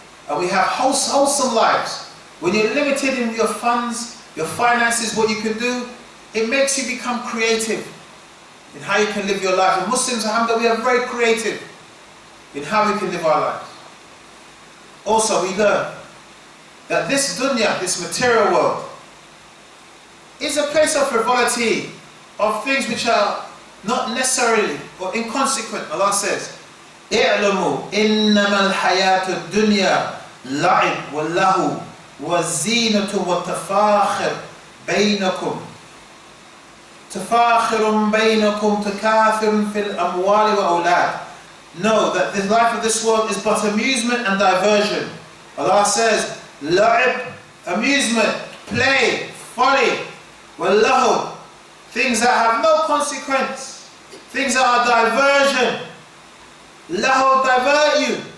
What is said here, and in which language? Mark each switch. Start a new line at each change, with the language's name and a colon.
English: And we have wholesome lives. When you're limited in your funds, your finances, what you can do, it makes you become creative in how you can live your life. And Muslims, alhamdulillah, we are very creative in how we can live our lives. Also, we learn that this dunya, this material world, is a place of frivolity, of things which are not necessarily or inconsequent. Allah says,
Arabic: اعلموا إنما الحياة الدنيا لعب واللهو والزينة والتفاخر بينكم تفاخر بينكم تكاثر في الأموال وأولاد.
English: Know that the life of this world is but amusement and diversion. Allah says, la'ib, amusement, play, folly, wallahu, things that have no consequence, things that are diversion. Lahu, divert you.